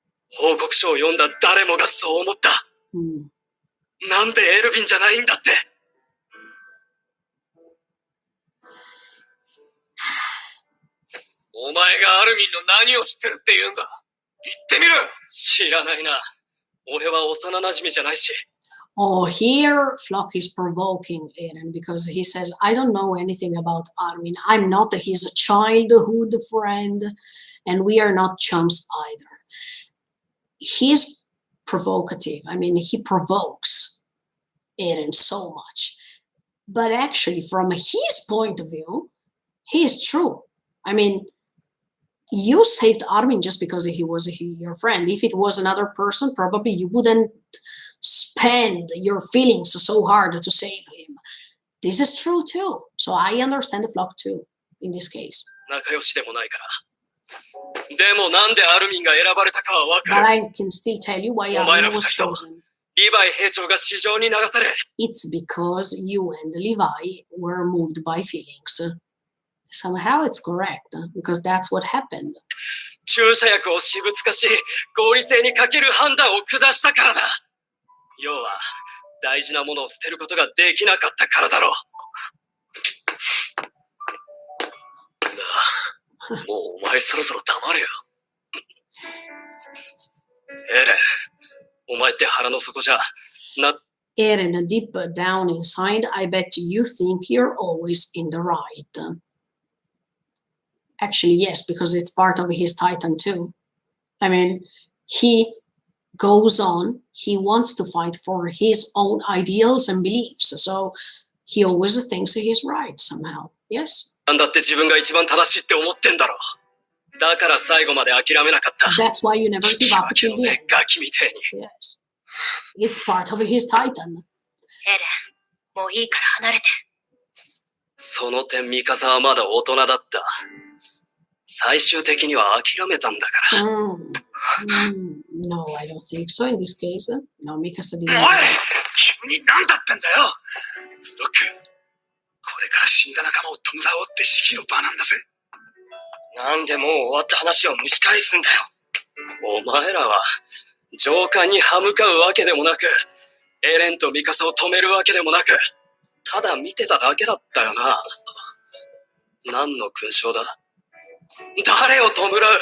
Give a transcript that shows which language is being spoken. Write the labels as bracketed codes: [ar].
[ja] 報告書を読んだ誰もがそう思った。なんでエルヴィンじゃないんだって。お前がアルミンの何を知ってるって言うんだ。言ってみろよ。知らないな。俺は幼馴染じゃないし。 [en] Oh, here Flock is provoking Eren because he says, I don't know anything about Armin. I'm not his childhood friend, and we are not chums either. He's provocative. I mean, he provokes Eren so much. But actually, from his point of view, he is true. I mean, you saved Armin just because he was your friend. If it was another person, probably you wouldn't spend your feelings so hard to save him. This is true too. So I understand the Flock too, in this case. [ja] 仲良しでもないから。でもなんでアルミンが選ばれたかはわか [en] But [ja] る。 [en] I can still tell you why Armin was chosen. [ja] リヴァイ兵長が市場に流され。 [en] It's because you and Levi were moved by feelings. Somehow it's correct, because that's what happened. [ja] 注射薬を私物化し、合理性に欠ける判断を下したからだ。要は、大事なものを捨てることができなかったからだろう。なあ、もうお前そろそろ黙れよ。エレン、お前って腹の底じゃ、 [en] Eren, deep down inside, I bet you think you're always in the right. Actually, yes, because it's part of his Titan too. I mean, he goes on, he wants to fight for his own ideals and beliefs, so he always thinks he's right somehow. Yes. [ja] なんだって自分が一番正しいって思ってんだろ。だから最後まで諦めなかった。 [en] That's why you never give up till the end. [ja] ガキみてえに。 [en] Yes. It's part of his Titan. [ja] エレン、もういいから離れて。その点ミカサはまだ大人だった。最終的には諦めたんだから。 [en] No, I don't think so in this case. No, Mikasa didn't. [ja] おい！急に何だってんだよ！ロック、これから死んだ仲間を弔おうって式の場なんだぜ。なんでもう終わった話を蒸し返すんだよ。お前らは上官に歯向かうわけでもなく、エレンとミカサを止めるわけでもなく、ただ見てただけだったよな。何の勲章だ？誰を弔う？